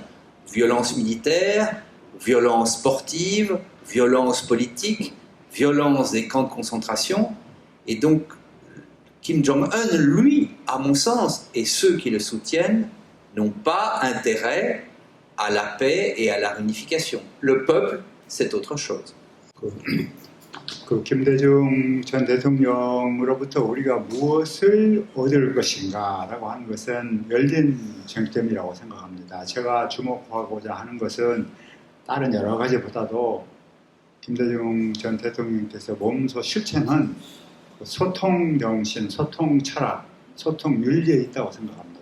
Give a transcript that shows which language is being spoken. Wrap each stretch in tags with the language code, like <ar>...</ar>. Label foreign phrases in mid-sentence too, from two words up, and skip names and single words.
<fr>Violence militaire, violence sportive, violence politique, violence des camps de concentration. Et donc, Kim Jong-un, lui, à mon sens, et ceux qui le soutiennent, n'ont pas intérêt à la paix et à la réunification. Le peuple, c'est autre chose.</fr> <ko>그 김대중 전 대통령으로부터 우리가 무엇을 얻을 것인가라고 하는 것은 열린 쟁점이라고 생각합니다. 제가 주목하고자 하는 것은 다른 여러 가지보다도 김대중 전 대통령께서 몸소 실천한 소통 정신, 소통 철학, 소통 윤리에 있다고 생각합니다.</ko>